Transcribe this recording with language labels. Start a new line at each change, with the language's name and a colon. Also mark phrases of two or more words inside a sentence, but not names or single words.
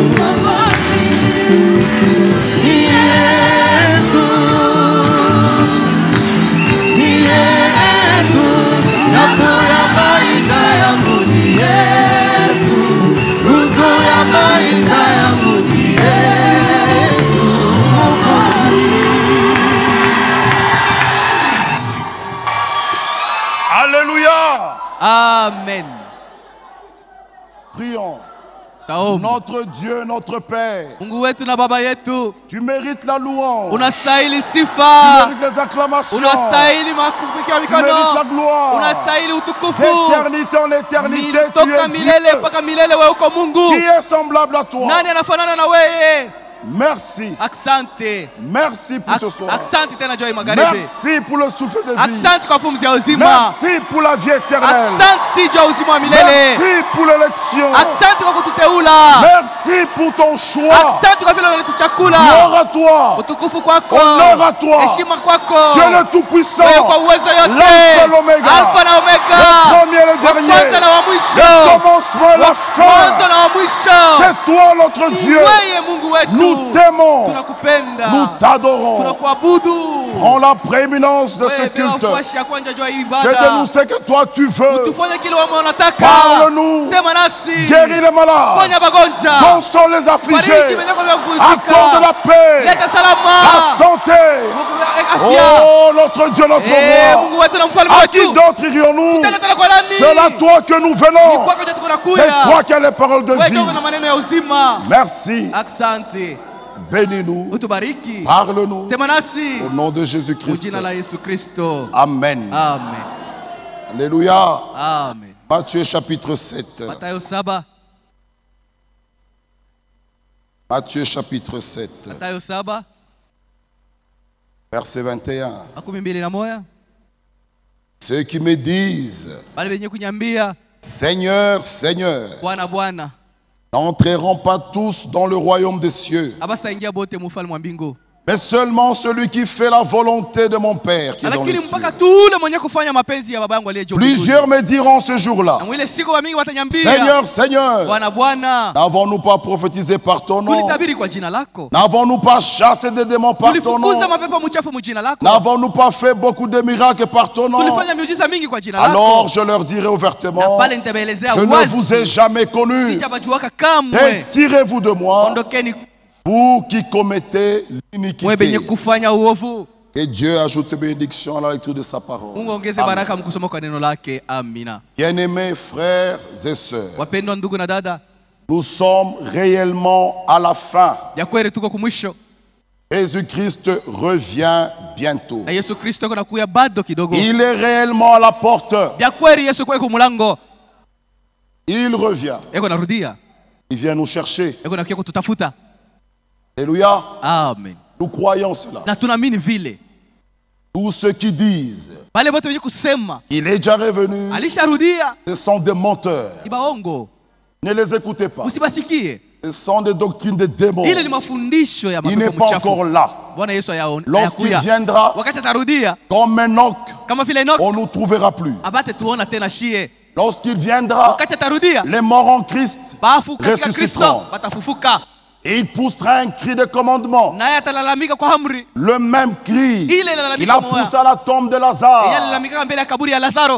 Swahili: ni Yesu, ni Yesu, nguzo ya maisha yangu ni Yesu, nguzo ya maisha yangu ni Yesu, Mwokozi.
French: Alléluia. Amen. Prions.
Swahili: Taomba.
French: Notre Dieu, notre Père,
Swahili: Mungu wetu na baba yetu,
French: tu mérites la louange.
Swahili: unastahili
French: Tu
Swahili: sifa.
French: mérites les acclamations.
Swahili: Unastahili makumbiki ya
French: Tu mérites la
Swahili: mikono.
French: gloire.
Swahili: Unastahili utukufu.
French: D'éternité en éternité, tu
Swahili: Toka
French: es
Swahili: milele
French: Dieu.
Swahili: mpaka milele wewe uko
French: Qui
Swahili: Mungu.
French: est semblable à toi?
Swahili: Nani anafanana na wewe?
French: Merci.
Swahili: Asante.
French: Merci pour ce soir.
Swahili: Asante tena Joy Magharibi.
French: Merci pour le souffle de vie.
Swahili: Asante kwa pumzi ya uzima.
French: Merci pour la vie éternelle.
Swahili: Asante juu ya uzima wa milele.
French: Merci pour l'élection.
Swahili: Asante kwa kututeula.
French: Merci pour ton choix.
Swahili: Asante kwa vile unatuchakula.
French: Gloire à toi.
Swahili: Utukufu kwako.
French: Honneur à toi.
Swahili: Heshima kwako.
French: Tu es le tout-puissant.
Swahili: Wewe kwa uwezo yote.
French: L'alpha et l'oméga.
Swahili: Alpha na Omega.
French: Le premier et le dernier.
Swahili: Wa kwanza na wa mwisho.
French: Le commencement et la fin.
Swahili: Mwanzo na wa mwisho.
French: C'est toi notre Dieu.
Swahili: Wewe Mungu wetu.
French: Nous t'aimons.
Swahili: Tunakupenda.
French: Nous t'adorons.
Swahili: Tunakuabudu.
French: Prends la prééminence de ce
Swahili: Wewe bila
French: culte.
Swahili: ufuashi ya kwanza juu ya
French: Fais
Swahili: ibada.
French: de nous ce que toi tu veux.
Swahili: Tufanye kile wewe unataka.
French: Parle-nous.
Swahili: Sema nasi.
French: Guéris les malades.
Swahili: Ponya magonjwa.
French: Console les affligés.
Swahili: Fariji wenye kuvunjika.
French: Accorde la paix.
Swahili: Leta salama.
French: La santé.
Swahili: Afya.
French: Oh, notre Dieu, notre
Swahili: Mungu
French: roi.
Swahili: wetu na mfalme
French: À qui
Swahili: wetu.
French: d'autre irions-nous?
Swahili: Tena tena kwa nani?
French: C'est à toi que nous venons.
Swahili: Kwako ndio tunakuja.
French: C'est toi qui as les paroles de
Swahili: Wewe
French: vie.
Swahili: ndio na maneno ya uzima.
French: Merci.
Swahili: Asante.
French: Bénis-nous.
Swahili: Utubariki.
French: Parle-nous.
Swahili: Sema nasi.
French: Au nom de
Swahili: Kwa
French: Jésus-Christ.
Swahili: jina la Yesu Kristo. Amen. Amen.
French: Alléluia.
Swahili: Amen.
French: Matthieu chapitre 7.
Swahili: Mathayo 7.
French: Matthieu chapitre 7.
Swahili: Mathayo 7.
French: Verset 21.
Swahili: 21.
French: Ceux qui me disent,
Swahili: Bali benye kunyambia
French: Seigneur, Seigneur,
Swahili: Bwana Bwana,
French: n'entreront pas tous dans le royaume des cieux,
Swahili: abasitaingia bote mu ufalme wa mbingu.
French: mais seulement celui qui fait la volonté de mon Père qui est dans les
Swahili: Lakini mpaka
French: cieux.
Swahili: tu ule mwenye kufanya mapenzi ya baba yangu aliye juu.
French: Plusieurs me diront ce jour-là,
Swahili: Na mwile siku wa mingi watanyambia,
French: Seigneur, Seigneur,
Swahili: Bwana Bwana,
French: n'avons-nous pas prophétisé par ton nom?
Swahili: tulitabiri kwa jina lako.
French: N'avons-nous pas chassé des démons par ton nom?
Swahili: Tulifukuza mapepo mchafu mu jina lako.
French: N'avons-nous pas fait beaucoup de miracles par ton nom?
Swahili: Tulifanya miujiza mingi kwa jina lako.
French: Alors je leur dirai ouvertement,
Swahili: pale nitabaelezea
French: je ne vous ai
Swahili: wazi.
French: jamais connu.
Swahili: Sijabajuaka kamwe.
French: Retirez-vous de moi,
Swahili: Ondokeni
French: Vous qui commettez
Swahili: mwe benye
French: l'iniquité.
Swahili: kufanya uovu.
French: Et Dieu ajoute ses bénédictions à la lecture de sa parole.
Swahili: Mungu ongeze Amen. baraka mkusoma kwa neno lake. Amina.
French: Bien-aimés frères et sœurs,
Swahili: Wapendwa ndugu na dada,
French: nous sommes réellement à la fin.
Swahili: ya kweli tuko kumwisho.
French: Jésus-Christ revient bientôt.
Swahili: Na Yesu Kristo kuna kuya bado kidogo.
French: Il est réellement à la porte.
Swahili: Ya kweli Yesu kwa kumulango.
French: Il revient.
Swahili: Eko narudia.
French: Il vient nous chercher.
Swahili: Eko nakia kututafuta.
French: Alléluia.
Swahili: Amen.
French: Nous croyons cela.
Swahili: Na tunaamini vile.
French: Tous ceux qui disent
Swahili: Wale wote wenye kusema
French: il est déjà revenu,
Swahili: alisharudia,
French: ce sont des menteurs.
Swahili: ni baongo.
French: Ne les écoutez pas.
Swahili: Usibasikie.
French: Ce sont des doctrines de démons.
Swahili: Ile ni mafundisho ya
French: Il n'est
Swahili: mapepo
French: pas encore
Swahili: mchafu.
French: là.
Swahili: Bwana Yesu
French: Lorsqu'il
Swahili: ayakuya.
French: viendra,
Swahili: Wakati atarudia
French: comme Enoch,
Swahili: kama vile Enoch,
French: on ne nous trouvera plus.
Swahili: abate tuona tena shie.
French: Lorsqu'il viendra,
Swahili: Wakati atarudia,
French: les morts en Christ
Swahili: bafu katika
French: ressusciteront.
Swahili: Kristo batafufuka.
French: Et il poussera un cri de commandement.
Swahili: Naye atalalamika kwa amri.
French: Le même cri Il est la qu'il a poussé à la tombe de
Swahili: Yeye
French: Lazare.
Swahili: alalamika mbele ya kaburi ya Lazaro.